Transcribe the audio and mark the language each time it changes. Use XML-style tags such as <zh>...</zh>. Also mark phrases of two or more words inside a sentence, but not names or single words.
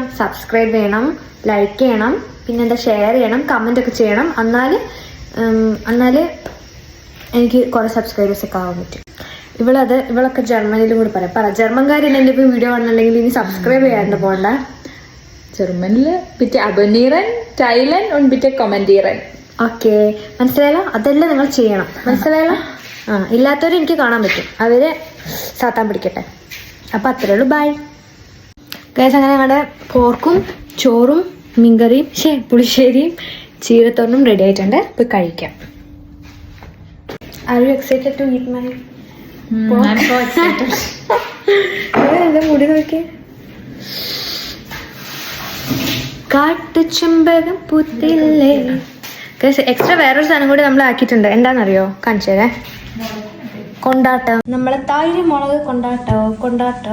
<ml>സബ്സ്ക്രൈബ് ചെയ്യണം, ലൈക്ക് ചെയ്യണം, പിന്നെ എന്താ ഷെയർ ചെയ്യണം, കമൻ്റ് ഒക്കെ ചെയ്യണം. എന്നാൽ എനിക്ക് കുറേ സബ്സ്ക്രൈബേഴ്സ് ഒക്കെ ആവാൻ പറ്റും. ഇവളൊക്കെ ജർമ്മനിയിലും കൂടി പറയാം. ജർമ്മൻകാരില്ല എൻ്റെ ഇപ്പോൾ വീഡിയോ കാണുന്നുണ്ടെങ്കിൽ ഇനി സബ്സ്ക്രൈബ് ചെയ്യാണ്ട് പോകണ്ട.</ml> <de>ജർമ്മനില് bitte abonnieren, teilen und bitte kommentieren.</de> <ml>ഓക്കെ, മനസ്സിലായല്ലോ? അതെല്ലാം നിങ്ങൾ ചെയ്യണം, മനസ്സിലായല്ലോ? ഇല്ലാത്തവർ എനിക്ക് കാണാൻ പറ്റും, അവര് സാത്താൻ പിടിക്കട്ടെ. അപ്പം അത്രേ ഉള്ളൂ.</ml> <en>bye guys.</en> <ml>അങ്ങനെ ഞങ്ങളുടെ പോർക്കും ചോറും മീൻകറിയും പുളിശ്ശേരിയും ചീരത്തോരനും റെഡി ആയിട്ടുണ്ട്. പോയി കഴിക്കാം.</ml> <en>Are you excited to eat my pork? I'm so excited.</en> <ml>എന്താ മുടി നോക്കിയേ. കാട്ടുചെമ്പകം പൂത്തില്ലേ. എക്സ്ട്രാ വേറൊരു സാധനം കൂടി നമ്മൾ ആക്കിയിട്ടുണ്ട്. എന്താണെന്നറിയോ? കാണിച്ചു തരാം. കൊണ്ടാട്ടം, നമ്മളെ തൈര് മുളക് കൊണ്ടാട്ടോ.</ml>